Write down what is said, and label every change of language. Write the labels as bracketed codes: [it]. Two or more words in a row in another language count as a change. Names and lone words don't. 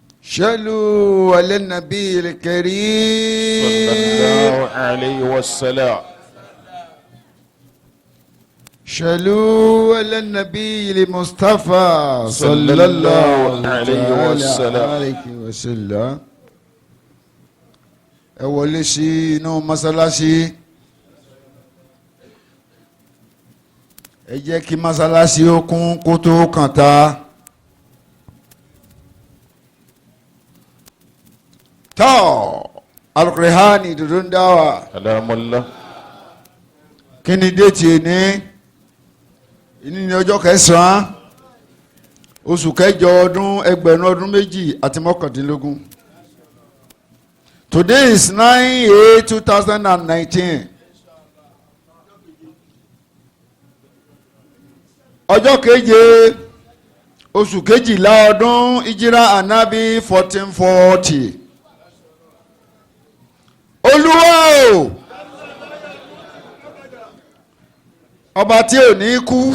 [ar] صلوا على النبي الكريم صلى الله عليه وسلم. صلوا على النبي المصطفى صلى الله عليه وسلم. [yo] ẹ wọlé sí inú mọ́sálásí. ẹ jẹ́ kí mọ́sálásí ó kún kó tó kàn ta. tọ́ alukurihani dúdú ń dá wa. [ar] Alamullah. [yo] kí ni déètì ní ní ọjọ́ kẹsàn-án oṣù kẹjọ ọdún ẹgbẹ̀rún ọdún méjì àti mọ́kàndínlógún. [en] Today is 9/8/2019. [yo] ọjọ́ keje oṣù kejìlá ọdún ìjírà ànábì 1440. Olúwa o ọba tí ò ní kú,